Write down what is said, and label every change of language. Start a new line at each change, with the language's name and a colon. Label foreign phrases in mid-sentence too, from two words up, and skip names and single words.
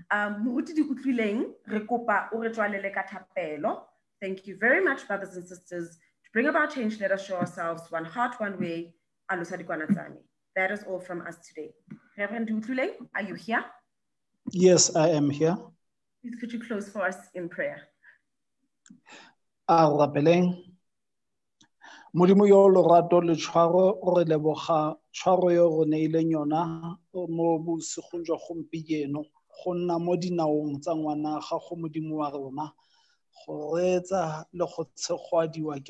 English: Thank you very much, brothers and sisters. To bring about change, let us show ourselves one heart, one way. That is all from us today. Reverend Dutluleng, are you here? Yes, I am here. Please could you close for us in prayer?
Tswana: Modimo yo lorato le tshwaro o re leboga tshwaro yo go neileng yona mo bosigong jwa gompieno go nna mo dinaong tsa ngwana ga go modimo wa rona go reetsa le go tshegwadiwa ke